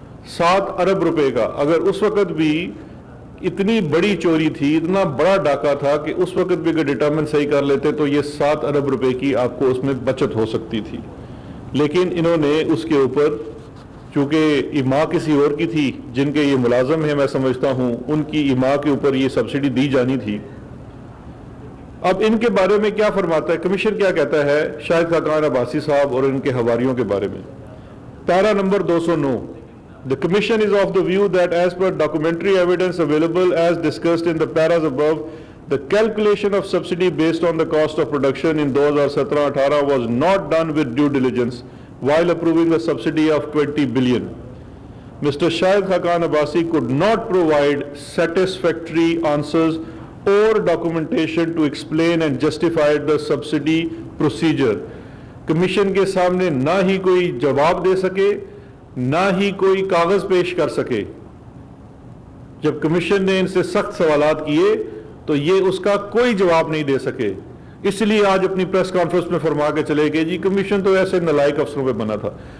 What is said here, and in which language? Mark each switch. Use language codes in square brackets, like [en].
[ur] 7 ارب روپے کا۔ اگر اس وقت بھی اتنی بڑی چوری تھی، اتنا بڑا ڈاکہ تھا کہ اس وقت بھی اگر ڈیٹرمن صحیح کر لیتے تو یہ 7 ارب روپے کی آپ کو اس میں بچت ہو سکتی تھی، لیکن انہوں نے اس کے اوپر چونکہ ایما کسی اور کی تھی جن کے یہ ملازم ہیں، میں سمجھتا ہوں ان کی ایما کے اوپر یہ سبسڈی دی جانی تھی، اب ان کے بارے میں کیا فرماتا ہے کمیشن، کیا کہتا ہے شاہد خاقان عباسی صاحب اور ان کے حواریوں کے بارے میں؟ پیرا number 209. [en] The Commission is of the view that as per documentary evidence available as discussed in the paras above, the calculation of subsidy based on the cost of production in 2017-18 was not done with due diligence while approving a subsidy of 20 billion. Mr. Shahid Khaqan Abbasi could not provide satisfactory answers or documentation to explain and justify the subsidy procedure. [ur] Commission کے سامنے نہ ہی کوئی جواب دے سکے نہ ہی کوئی کاغذ پیش کر سکے. جب کمیشن نے ان سے سخت سوالات کیے تو یہ اس کا کوئی جواب نہیں دے سکے. اس لیے آج اپنی پریس کانفرنس میں فرما کے چلے گئے جی کمیشن تو ایسے نالائق افسروں پہ بنا تھا.